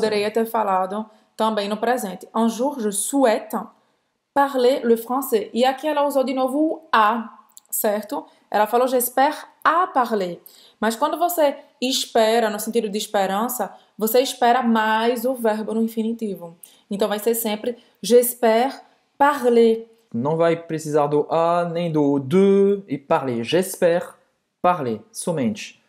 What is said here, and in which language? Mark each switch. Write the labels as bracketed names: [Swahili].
[Portuguese] poderia ter falado também no presente. [French] Un jour, je souhaite parler le français. [Portuguese] E aqui ela usou de novo o a, certo? Ela falou, [French] j'espère à parler. [Portuguese] Mas quando você espera, no sentido de esperança, você espera mais o verbo no infinitivo. Então vai ser sempre, [French] j'espère parler. [Portuguese] Não vai precisar do a nem do de e parler. [French] J'espère parler, [Portuguese] somente.